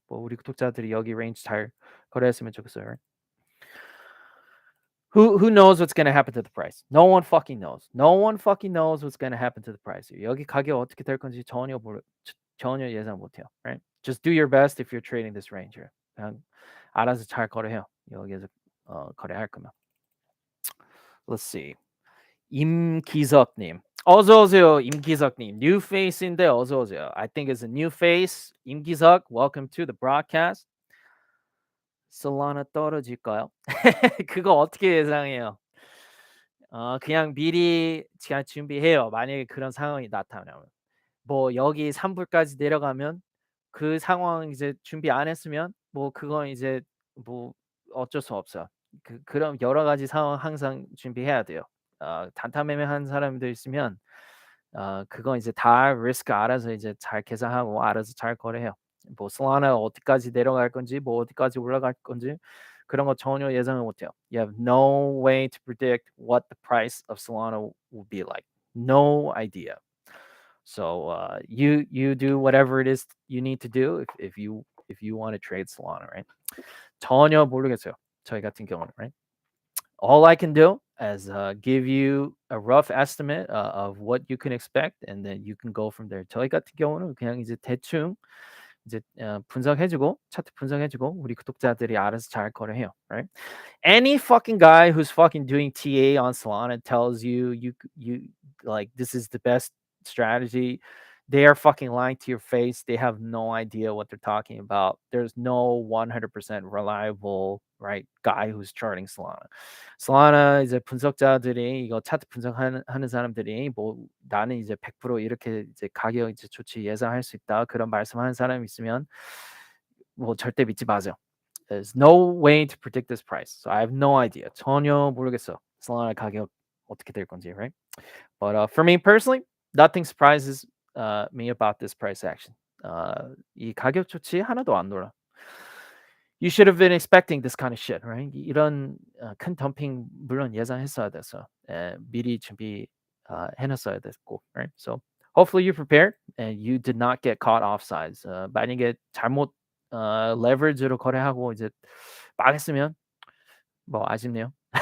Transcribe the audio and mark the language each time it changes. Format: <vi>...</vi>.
<ko>뭐 우리 구독자들이 여기 range 잘 거래했으면 좋겠어요.</ko> <en>Right? Who knows what's going to happen to the price? No one fucking knows. No one fucking knows what's going to happen to the price.</en> <ko>여기 가격 어떻게 될 건지 전혀 예상 못해요.</ko> <en>Right? Just do your best if you're trading this range here.</en> <ko>그냥 알아서 잘 거래해요. 여기에서 거래할 거면.</ko> <en>Let's see.</en> <ko>임기석님. 어서 오세요, 임기석님.</ko> <en>New face</en> <ko>인데 어서 오세요.</ko> <en>I think it's a new face. 임기석, welcome to the broadcast. Solana</en> <ko>떨어질까요? 그거 어떻게 예상해요? 그냥 미리 그냥 준비해요. 만약에 그런 상황이 나타나면. 뭐 여기 3불까지 내려가면 그 상황 이제 준비 안 했으면 뭐 그건 이제 뭐 어쩔 수 없어요. 그럼 여러 가지 상황 항상 준비해야 돼요. 단타 매매하는 사람들 있으면 그건 이제 다 리스크 알아서 이제 잘 계산하고 알아서 잘 거래해요. 뭐 솔라나 어디까지 내려갈 건지 뭐 어디까지 올라갈 건지 그런 거 전혀 예상을 못해요.</ko> <en>You have no way to predict what the price of Solana will be like. No idea. So you do whatever it is you need to do if you want to trade Solana, right?</en> <ko>전혀 모르겠어요. 저희 같은 경우는, right?</ko> <en>All I can do is give you a rough estimate of what you can expect, and then you can go from there.</en> <ko>저희 같은 경우는 그냥 이제 대충 이제 분석해주고 차트 분석해주고 우리 구독자들이 알아서 잘 거래해요, right?</ko> <en>Any fucking guy who's fucking doing TA on Solana tells you like this is the best strategy. They are fucking lying to your face. They have no idea what they're talking about. There's no 100% reliable, right, guy who's charting Solana.</en> <ko>Solana 이제 분석자들이 이거 차트 분석하는 사람들이 뭐 나는 이제 100% 이렇게 이제 가격 이제 조치 예상할 수 있다 그런 말씀하는 사람이 있으면 뭐 절대 믿지 마세요.</ko> <en>There's no way to predict this price. So I have no idea.</en> <ko>전혀 모르겠어. Solana 가격 어떻게 될 건지, right?</ko> <en>But for me personally, nothing surprises me about this price action.</en> <ko>이 가격 조치 하나도 안 놀라.</ko> <en>You should have been expecting this kind of shit, right?</en> <ko>이런 큰 덤핑 물론 예상했어야 돼서 미리 준비 해놨어야 됐고, right?</ko> <en>So hopefully you prepared and you did not get caught offsides.</en> <ko>만약에 잘못 leverage로 거래하고 이제 망했으면 뭐 아쉽네요.</ko>